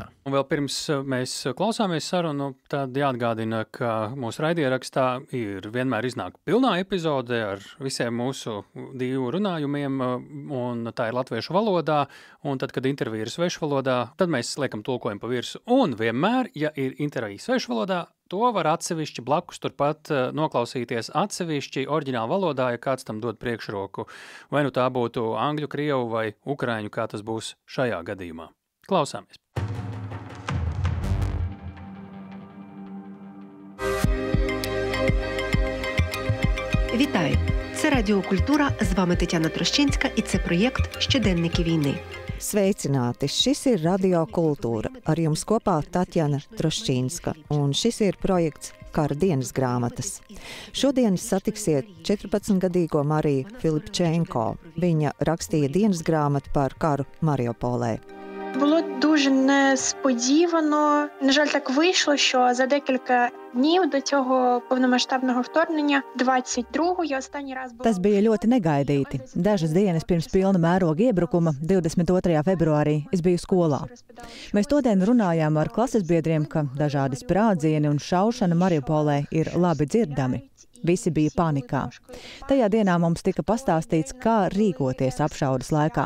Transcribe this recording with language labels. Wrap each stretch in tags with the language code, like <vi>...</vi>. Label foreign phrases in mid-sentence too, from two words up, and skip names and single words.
<lv>Un vēl pirms mēs klausāmies sarunu, tad jāatgādina, ka mūsu raidierakstā ir vienmēr iznāk pilnā epizode ar visiem mūsu 2 runājumiem, un tā ir latviešu valodā, un tad, kad intervija ir svešu valodā, tad mēs liekam tulkojumu pa virsu. Un vienmēr, ja ir intervija svešu valodā, to var atsevišķi blakus turpat noklausīties atsevišķi oriģināla valodā, ja kāds tam dod priekšroku. Vai nu tā būtu angļu, krievu vai ukraiņu, kā tas būs šajā gadījumā. Klausāmies!</lv> <uk>Вітаю! Це Радіо Культура, з вами Тетяна Трощинська, і це проєкт «Щоденники війни».</uk> <lv>Sveicināti! Šis ir Radio Kultūra. Ar jums kopā Tatjana Troščinska. Un šis ir projekts Kara dienas grāmatas. Šodien satiksiet 14-gadīgo Mariju Filipčenko. Viņa rakstīja dienas grāmatu par karu Mariupolē.</lv> <uk>Було дуже несподівано. На жаль, так вийшло, що за декілька днів до цього повномасштабного вторгнення 22-го я останній раз була...</uk> <lv>Tas bija ļoti negaidīti. Dažas dienas pirms pilna mēroga iebrukuma, 22. februārī, es biju skolā. Mēs todien runājām ar klasesbiedriem, ka dažādi sprādzieni un šaušana Mariupolē ir labi dzirdami. Visi bija panikā. Tajā dienā mums tika pastāstīts, kā rīkoties apšaudes laikā.</lv>